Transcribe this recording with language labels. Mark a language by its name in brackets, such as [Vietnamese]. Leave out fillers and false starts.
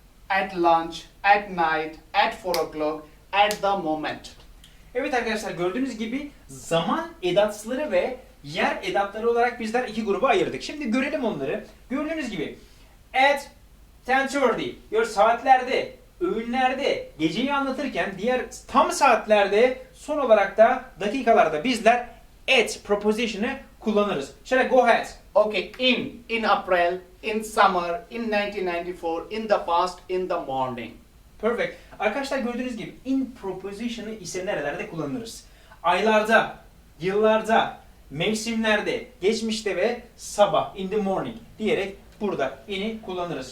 [English] At lunch, at night, at 4 o'clock, at the moment. [Turkish] Evet arkadaşlar, gördüğünüz gibi zaman edatları ve yer edatları olarak bizler iki gruba ayırdık. Şimdi görelim onları. Gördüğünüz gibi at 10:30 diyor, saatlerde, öğünlerde, geceyi anlatırken diğer tam saatlerde, son olarak da dakikalarda bizler at preposition'ı kullanırız. [English] Shall I go ahead? Okay, in April, in summer, in 1994, in the past, in the morning. Perfect. [Turkish] Arkadaşlar, gördüğünüz gibi in preposition'ı ise nerelerde kullanırız? Aylarda, yıllarda, mevsimlerde, geçmişte ve sabah, [English] in the morning [Turkish] diyerek burada in'i kullanırız.